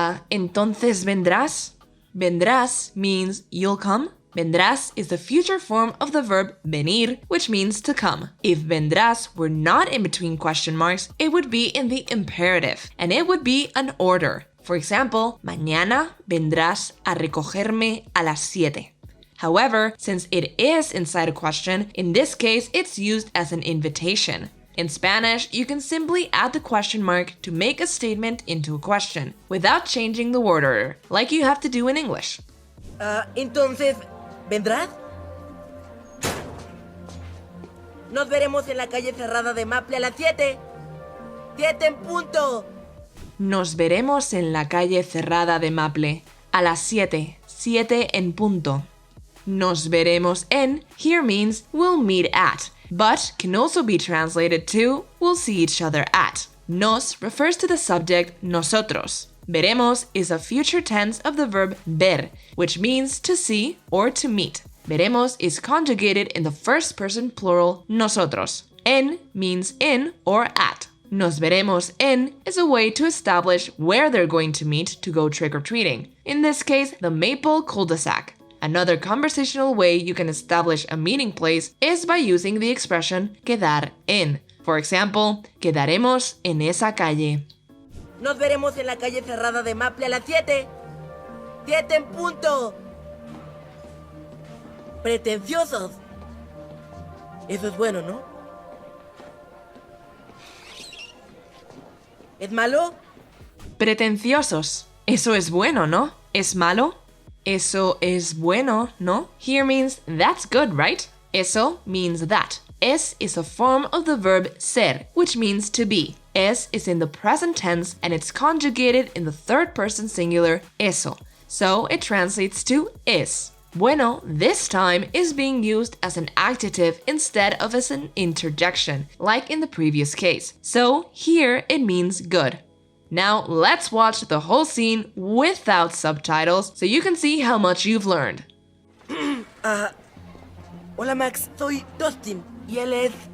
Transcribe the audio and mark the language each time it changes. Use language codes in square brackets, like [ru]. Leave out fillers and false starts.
[es] Entonces vendrás? [en] Vendrás means you'll come. Vendrás is the future form of the verb venir, which means to come. If vendrás were not in between question marks, it would be in the imperative, and it would be an order. For example, [es] mañana vendrás a recogerme a las 7. [en] However, since it is inside a question, in this case it's used as an invitation. In Spanish, you can simply add the question mark to make a statement into a question, without changing the word order, like you have to do in English. [es] Entonces, ¿vendrás? Nos veremos en la calle cerrada de Maple a las 7. 7 en punto. Nos veremos en la calle cerrada de Maple a las 7, 7 en punto. Nos veremos en [en] here means we'll meet at, but can also be translated to we'll see each other at. Nos refers to the subject nosotros. Veremos is a future tense of the verb ver, which means to see or to meet. Veremos is conjugated in the first person plural nosotros. En means in or at. [es] Nos veremos en [en] is a way to establish where they're going to meet to go trick-or-treating. In this case, the Maple cul-de-sac. Another conversational way you can establish a meeting place is by using the expression [es] quedar en. [en] For example, [es] quedaremos en esa calle. Nos veremos en la calle cerrada de Maple a las 7. 7 en punto. Pretenciosos. Eso es bueno, ¿no? ¿Es malo? Pretenciosos. Eso es bueno, ¿no? ¿Es malo? Eso es bueno, ¿no? [en] Here means that's good, right? Eso means that. Es is a form of the verb ser, which means to be. Es is in the present tense and it's conjugated in the third person singular eso. So it translates to is. Bueno, this time is being used as an adjective instead of as an interjection, like in the previous case. So here it means good. Now let's watch the whole scene without subtitles so you can see how much you've learned. [es] Hola Max, soy Dustin y él es...